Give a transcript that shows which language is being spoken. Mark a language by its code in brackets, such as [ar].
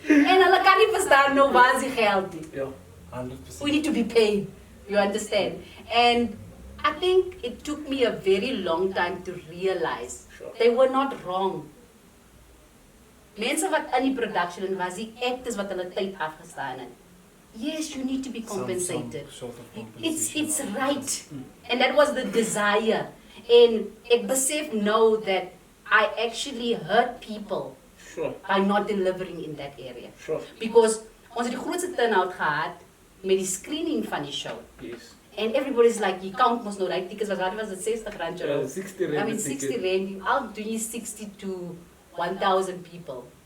[af] En hulle kan nie verstaan nou waar is die geld nie. [en] Yeah. 100%. We need to be paid. You understand? And I think it took me a very long time to realize they were not wrong. [af] Mense wat in die production was, die actors wat hulle tyd afgestaan het. [en] Yes, you need to be compensated. Some sort of compensation. It's right. And that was the desire. And ek besef know that I actually hurt people Sure. by not delivering in that area. Sure. [af] Because ons het die grootste turnout gehad met die screening van die show. [en] Yes. And everybody's like, you count mos nou, like tickets was it 60 rand? 60 rand. I mean 60 rand, I'll do you 60 to 1,000 people.